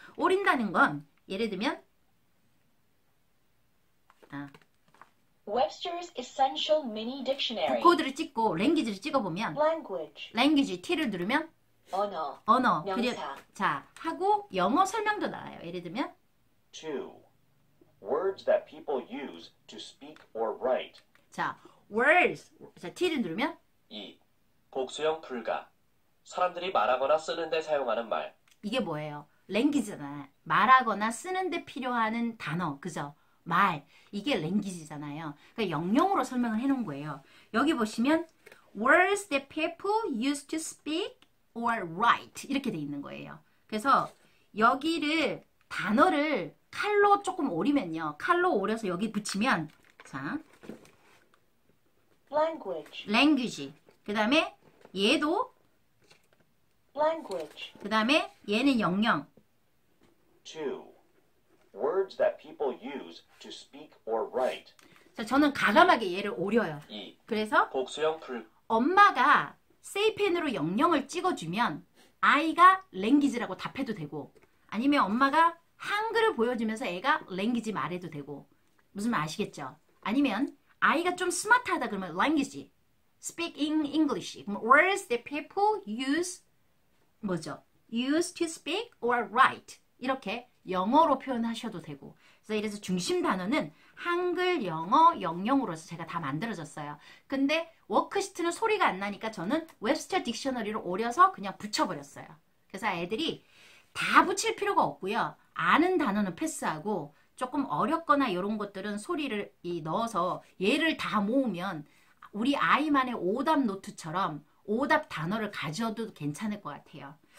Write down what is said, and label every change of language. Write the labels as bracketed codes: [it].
[ko] 오린다는 건 예를 들면 [en] Webster's Essential Mini Dictionary. [ko] 코드를 찍고 랭귀지를 찍어보면 [en] Language. [ko] 랭귀지 T를 누르면 언어. 그리고 자 하고 영어 설명도 나와요. 예를 들면 [en] 2. Words that people use to speak or write. [ko] 자, words. 자, T를 누르면 2. 복수형 불가. 사람들이 말하거나 쓰는데 사용하는 말. 이게 뭐예요? 랭귀지잖아요. 말하거나 쓰는데 필요한 단어, 그죠? 말. 이게 랭귀지잖아요. 그러니까 영영으로 설명을 해놓은 거예요. 여기 보시면 [en] words that people use to speak or write [ko] 이렇게 돼 있는 거예요. 그래서 여기를 단어를 칼로 조금 오리면요. 칼로 오려서 여기 붙이면 자, language. 그 다음에 얘도 language, 그 다음에 얘는 영영. 2. [en] Words that people use to speak or write. [ko] 자, 저는 가감하게 얘를 오려요. 2. 그래서 복수형 불. 엄마가 세이펜으로 영영을 찍어주면 아이가 랭귀지라고 답해도 되고 아니면 엄마가 한글을 보여주면서 애가 랭귀지 말해도 되고 무슨 말 아시겠죠? 아니면 아이가 좀 스마트하다 그러면 [en] language, speak in English. [ko] 그럼 [en] words that people use [ko] 뭐죠? [en] use to speak or write. [ko] 이렇게 영어로 표현하셔도 되고. 그래서 중심 단어는 한글, 영어, 영영으로서 제가 다 만들어졌어요. 근데 워크시트는 소리가 안 나니까 저는 웹스터 딕셔너리로 오려서 그냥 붙여버렸어요. 그래서 애들이 다 붙일 필요가 없고요. 아는 단어는 패스하고 조금 어렵거나 이런 것들은 소리를 넣어서 얘를 다 모으면 우리 아이만의 오답 노트처럼 오답 단어를 가져도 괜찮을 것 같아요.